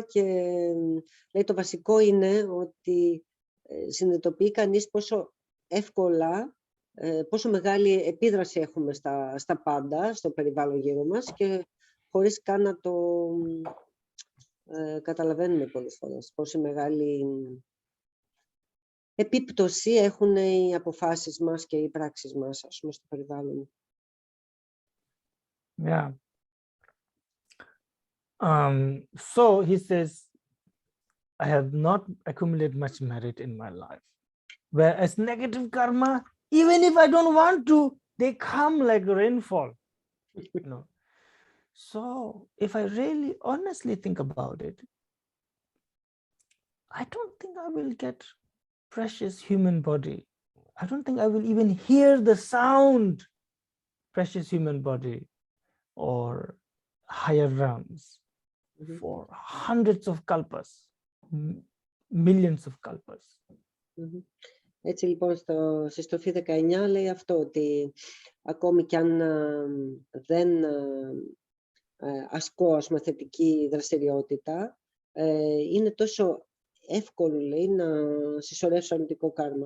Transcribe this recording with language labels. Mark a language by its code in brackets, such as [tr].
[el] Και λέει, το βασικό είναι ότι συνειδητοποιεί κανείς πόσο εύκολα, πόσο μεγάλη επίδραση έχουμε στα πάντα, στο περιβάλλον γύρω μας και χωρίς καν να το καταλαβαίνουμε πολλές φορές. Πόσο μεγάλη επίπτωση έχουν οι αποφάσεις μας και οι πράξεις μας, ας πούμε, στο περιβάλλον. [en] Yeah. So he says, I have not accumulated much merit in my life. Whereas negative karma, even if I don't want to, they come like rainfall. You know. So if I really honestly think about it, I don't think I will get precious human body. I don't think I will even hear the sound precious human body or higher realms for hundreds of kalpas, millions of kalpas. [el] Έτσι, λοιπόν, στη στροφή 19 λέει αυτό, ότι ακόμη κι αν δεν ασκώ, ας πούμε, θετική δραστηριότητα, είναι τόσο εύκολο, λέει, να συσσωρεύσω αρνητικό κάρμα.